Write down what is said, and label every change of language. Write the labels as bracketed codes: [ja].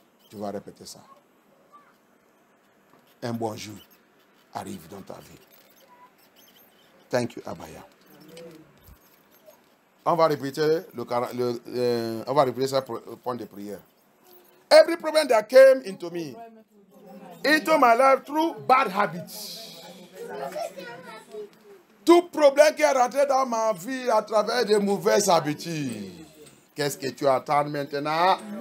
[fr] Tu vas répéter ça. Un bon jour arrive dans ta vie. [en] Thank you, [fr] Abaya. On va répéter on va répéter ça pour le point de prière. [en] Every problem that came into me, into my life through bad habits. [fr] Tout problème qui est rentré dans ma vie à travers de mauvaises habitudes. Qu'est-ce que tu attends maintenant?